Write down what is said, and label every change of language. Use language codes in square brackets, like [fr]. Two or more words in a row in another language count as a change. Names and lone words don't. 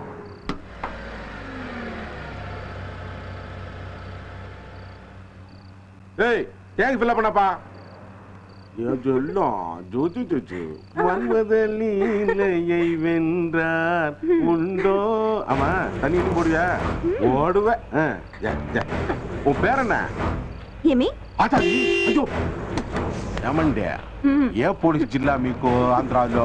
[ta] ஏய் [en] tank fill [ta] பண்ணப்பா. மன்மதலீலையை வென்றார் உண்டோ. ஆமா தண்ணி போடுவியா? ஓடுவேன். உன் பேர் என்ன? [te] ఏమి అయ్యో ఏమండే ఏ పోలీస్ జిల్లా మీకు ఆంధ్రాలో?